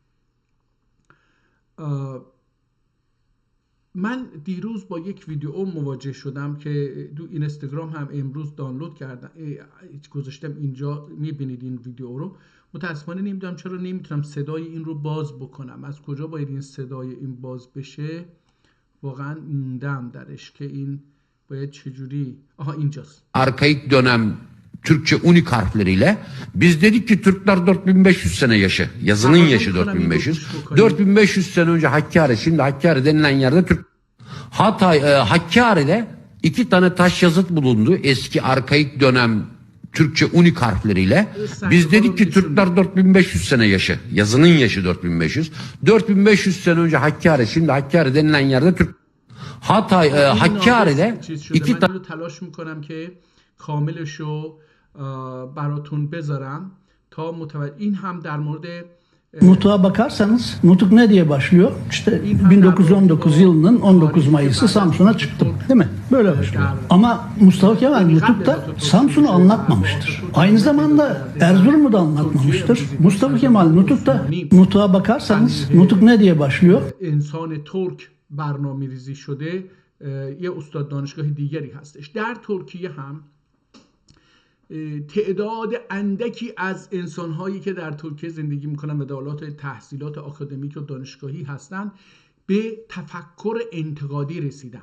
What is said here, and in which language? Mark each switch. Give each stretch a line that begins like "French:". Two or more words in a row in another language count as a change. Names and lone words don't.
Persian: من دیروز با یک ویدیو مواجه شدم که دو اینستاگرام هم امروز دانلود کردم، گذاشتم اینجا، میبینید این ویدیو رو. متاسفانه نمیدونم چرا نمیتونم صدای این رو باز بکنم. از کجا باید این صدای این باز بشه؟ واقعا موندم درش که این باید چجوری. آها اینجاست.
Turkish: Arkaik dönem Türkçe unik harfleriyle biz dedik ki Türkler 4500 sene yaşa. Yazının yaşı 4500. 4500 sene önce Hakkari, şimdi Hakkari denilen yerde Türk. Hakkari'de 2 tane taş yazıt bulundu. Eski arkaik dönem Türkçe unik harfleriyle. Biz dedik ki Türkler 4500 sene yaşa. Yazının yaşı 4500. 4500 sene önce Hakkari, şimdi Hakkari denilen yerde Türk. Hakkari'de 2 tane
Persian: تلاش میکنم که کاملشو براتون بذارم تا این هم در مورد
Turkish: Nutuk'a bakarsanız nutuk ne diye başlıyor? İşte 1919 yılının 19 Mayıs'ı Samsun'a çıktım. Değil mi? Böyle başlıyor. Ama Mustafa Kemal Nutuk'ta Samsun'u anlatmamıştır. Aynı zamanda Erzurum'u da anlatmamıştır. Mustafa Kemal Nutuk'a bakarsanız nutuk ne diye başlıyor?
Persian: انسان ترک برنامه‌ریزی شده یه استاد دانشگاه دیگری هستش. در ترکیه هم تعداد اندکی از انسان‌هایی که در ترکیه زندگی می‌کنن و دارای تحصیلات آکادمیک و دانشگاهی هستند به تفکر انتقادی رسیدن.